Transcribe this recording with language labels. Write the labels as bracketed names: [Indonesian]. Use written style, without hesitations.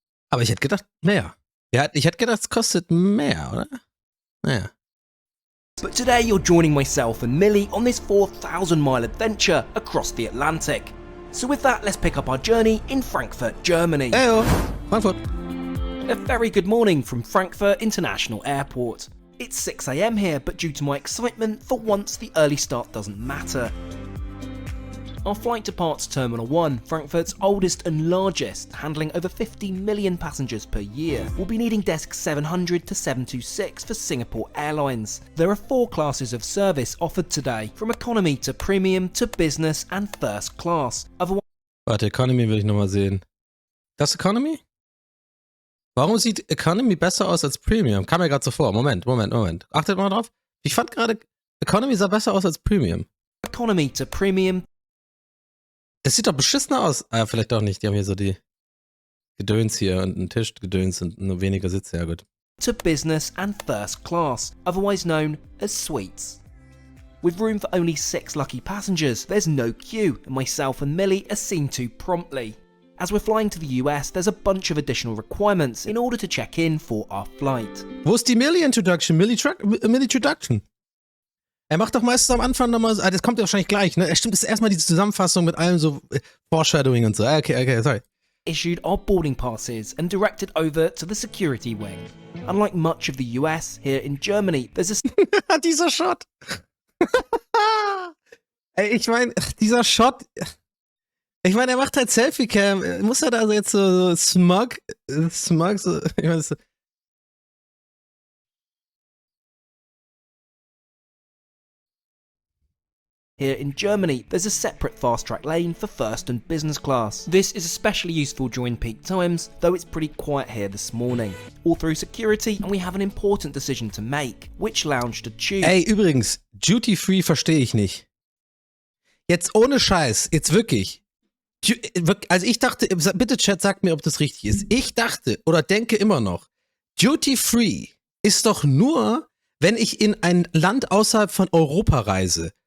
[German] Aber ich hätte gedacht, mehr. Ja, ich hätte gedacht, es kostet mehr, oder? Naja. [English] But today you're joining myself and Millie on this 4,000-mile adventure across the Atlantic. So with that, let's pick up our journey in Frankfurt, Germany. Heyo, Frankfurt. A very good morning from Frankfurt International Airport. It's 6 AM here, but due to my excitement, for once the early start doesn't matter. Our flight departs Terminal 1, Frankfurt's oldest and largest, handling over 50 million passengers per year. We'll be needing desk 700 to 726 for Singapore Airlines. There are 4 classes of service offered today, from economy to premium to business and first class. [German] Warte, Economy will ich nochmal sehen. Das Economy? Warum sieht Economy besser aus als Premium? Kam mir gerade so vor. Moment. Achtet mal drauf. Ich fand gerade, Economy sah besser aus als Premium. [English] Economy to premium. [German] Das sieht doch beschissener aus. Ah, vielleicht doch nicht. Die haben hier so die Gedöns hier und einen Tischgedöns und nur weniger Sitze. Ja, gut. [English] To business and first class, otherwise known as suites. With room for only 6 lucky passengers, there's no queue, and myself and Millie are seen to promptly. As we're flying to the US, there's a bunch of additional requirements in order to check in for our flight. [German] Wo ist die Millie-Introduction? Millie-Introduction. Er macht doch meistens am Anfang nochmal, das kommt ja wahrscheinlich gleich, ne? Stimmt, das ist erstmal diese Zusammenfassung mit allem so Foreshadowing und so. Okay, sorry. [English] Issued our boarding passes and directed over to the security wing. Unlike much of the US, here in Germany, there's a... [German] Dieser Shot. Ey, ich meine, dieser Shot... Ich meine, er macht halt Selfie-Cam. Muss er da also jetzt so smug, so... Ich meine, so... [English] Here in Germany, there's a separate fast-track lane for first and business class. This is especially useful during peak times, though it's pretty quiet here this morning. All through security, and we have an important decision to make. Which lounge to choose? [German] Ey, übrigens, Duty-Free verstehe ich nicht. Jetzt ohne Scheiß, jetzt wirklich. Also ich dachte, bitte Chat, sagt mir, ob das richtig ist. Ich dachte oder denke immer noch, Duty-Free ist doch nur, wenn ich in ein Land außerhalb von Europa reise.